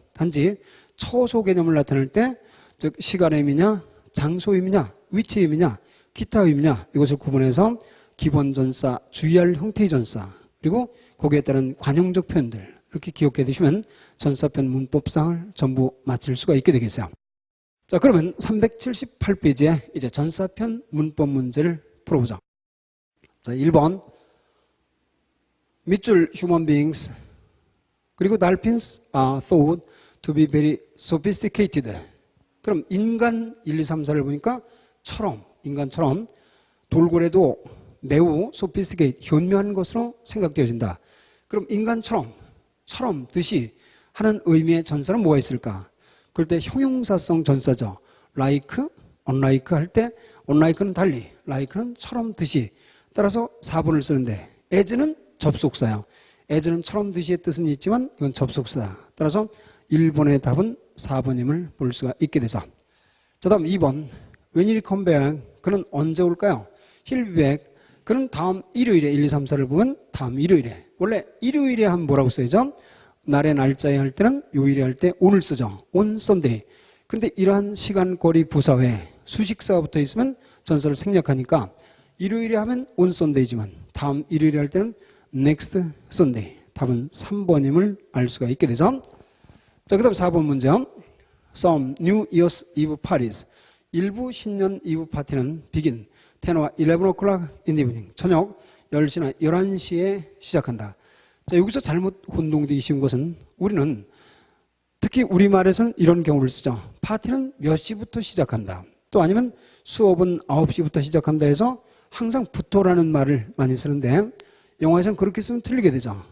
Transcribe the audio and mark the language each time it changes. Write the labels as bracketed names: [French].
[Korean] 단지 처소 개념을 나타낼 때 즉 시간의 의미냐, 장소 의미냐, 위치 의미냐, 기타 의미냐 이것을 구분해서 기본 전사, 주의할 형태의 전사 그리고 거기에 따른 관용적 표현들 이렇게 기억해 두시면 전사편 문법상을 전부 마칠 수가 있게 되겠어요. 자, 그러면 378페이지에 이제 전사편 문법 문제를 풀어보자. [English] 자, 1번 밑줄 human beings 그리고 dolphins are thought to be very sophisticated. [Korean] 그럼 인간 1, 2, 3, 4를 보니까 인간처럼 돌고래도 매우 sophisticate, 현묘한 것으로 생각되어진다. 그럼 인간처럼, 듯이 하는 의미의 전사는 뭐가 있을까? 그럴 때 형용사성 전사죠. like, unlike 할 때 unlike는 달리, like는 처럼, 듯이. 따라서 4번을 쓰는데 as는 접속사예요. as는 처럼, 듯이의 뜻은 있지만 이건 접속사다. 따라서 1번의 답은 4번임을 볼 수가 있게 되죠. 자, 다음 2번 [English] When he come back [Korean] 그는 언제 올까요? [English] He'll be back [Korean] 그는 다음 일요일에 1, 2, 3, 4를 보면 다음 일요일에 원래 일요일에 하면 뭐라고 써야죠? 날의 날짜에 할 때는 요일에 할 때 on을 쓰죠. [English] on Sunday. [Korean] 근데 이러한 시간거리 부사에 수식사가 붙어 있으면 전사를 생략하니까 일요일에 하면 on Sunday지만 다음 일요일에 할 때는 [English] next Sunday. [Korean] 답은 3번임을 알 수가 있게 되죠. 자, 그 다음 4번 문제요. [English] Some New Year's Eve parties. [Korean] 일부 신년 이브 파티는 [English] begin 10와 11 o'clock in the evening. [Korean] 저녁 10시나 11시에 시작한다. 자, 여기서 잘못 혼동되기 쉬운 것은 우리는 특히 우리말에서는 이런 경우를 쓰죠. 파티는 몇 시부터 시작한다. 또 아니면 수업은 9시부터 시작한다 해서 항상 부터라는 말을 많이 쓰는데 영어에서는 그렇게 쓰면 틀리게 되죠.